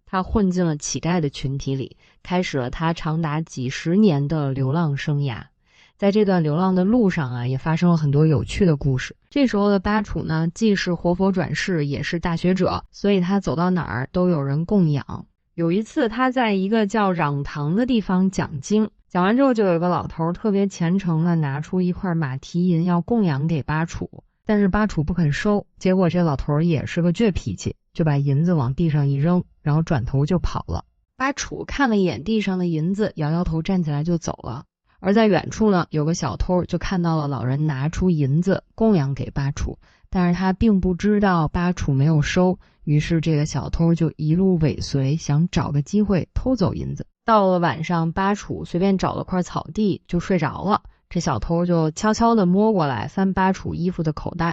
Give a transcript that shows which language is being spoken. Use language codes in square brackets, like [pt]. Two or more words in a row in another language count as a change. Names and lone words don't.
[zh] 他混進了乞丐的群體裡，開始了他長達幾十年的流浪生涯。在這段流浪的路上啊，也發生了很多有趣的故事。這時候的巴楚呢，既是活佛轉世，也是大學者，所以他走到哪兒都有人供養。有一次他在一個叫壤堂的地方講經，講完之後就有一個老頭特別虔誠的拿出一塊馬蹄銀要供養給巴楚，但是巴楚不肯收，結果這老頭也是個倔脾氣，就把銀子往地上一扔，然後轉頭就跑了。巴楚看了一眼地上的銀子，搖搖頭站起來就走了。而在遠處呢，有個小偷就看到了老人拿出银子供養給巴楚，但是他並不知道巴楚沒有收，於是這個小偷就一路尾隨，想找個機會偷走银子。到了晚上，巴楚隨便找了塊草地就睡着了，這小偷就悄悄地摸過來翻巴楚衣服的口袋。